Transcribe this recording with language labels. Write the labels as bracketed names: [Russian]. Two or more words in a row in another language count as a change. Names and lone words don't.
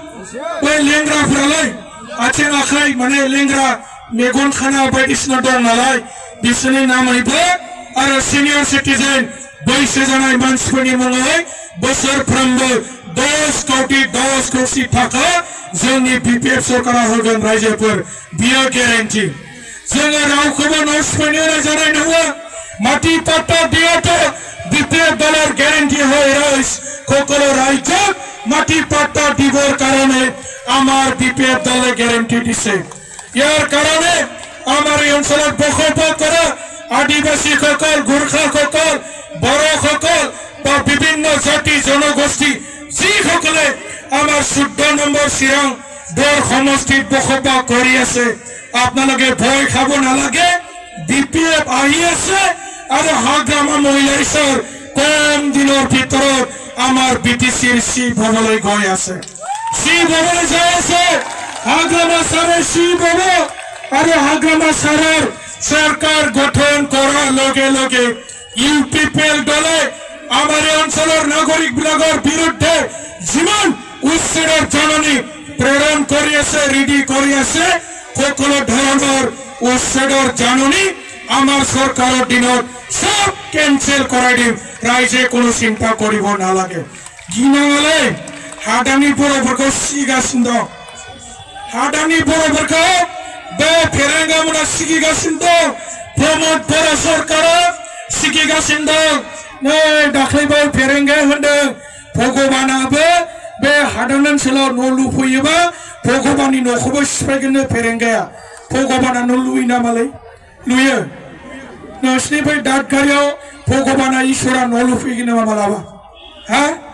[Bodo] ওই লেংগ্রাফोरालाय आथिं आखाइ माने लेंग्रा मेगन खाना बायदिसिना दं नालाय बिसोरनि नामैबो आरो [English] senior citizen [Bodo] बैसो जानाय मानसिफोरनि मुङै बोसोरफ्रोमबो 10 कोटी टाका जोंनि बिपिएफ सरकारा होगोन रायजोफोर बियो ग्यारेन्टि जोङो रावखौबो न'सिफायनो नाजानाय नङा माटी पाट्टा दियातो [Assamese] বিপিএফ দলের গ্যারান্টি হয় রাইজ সকল রাজ্যত মাটি পাট্টা দিবৰ কারণে আমার বিপিএফ দলে গ্যারান্টি দিছে ইয়ার কারণে আমার এই অঞ্চলত বসবাস কৰা আদিবাসী সকল গোর্খা সকল বড় সকল বা বিভিন্ন জাতি জনগোষ্ঠী যিসকলে আমার 14 নম্বৰ চিৰাং দৰ সমষ্টিত বসবাস কৰি আছে আপোনালোকে ভয় খাব নালাগে বিপিএফ আহি আছে আৰু হাগ্ৰামা মহিলাৰ কম দিনৰ ভিতৰত আমার বিটিসির সি ভবনলৈ গৈ আছে সি ভবনলৈ যাই আছে হাগ্ৰামা সাৰে সি ভবন আৰু হাগ্ৰামা সাৰৰ সরকার গঠন করার লগে লগে ইউপিপিএল দলে আমার অঞ্চলের নাগরিক বিলাগর বিরুদ্ধে জীবন উচ্ছেদের জাননী প্রেরণ কৰি আছে রেডি কৰি আছে সকলো ধৰণৰ উচ্ছেদের জাননী আমার সরকারের দিনত সব ক্যান্সেল করাই দিম রাইজে কোনো চিন্তা করিব নালাগে [Bodo] गिनालै हादानि बर'बरखौ সিগাसिनो दं हादानि बर'फोरखौ बे फेरेंगा मोना सिगिगासिनो दं प्रमोद बर' सरकारा सिगिगासिनो दं नै दाख्लैबो फेरेंगा होनदों भगबानाबो बे हादान ओनसोलाव न' लुफैयोबा भगबाननि न'खौबो सिफायगोननो फेरेंगाया भगबाना न' लुयो नामालै लुयो नोंसिनि बै दादगारियाव भगबाना इसोरा न' लुफैगोन नामा मालाबा हा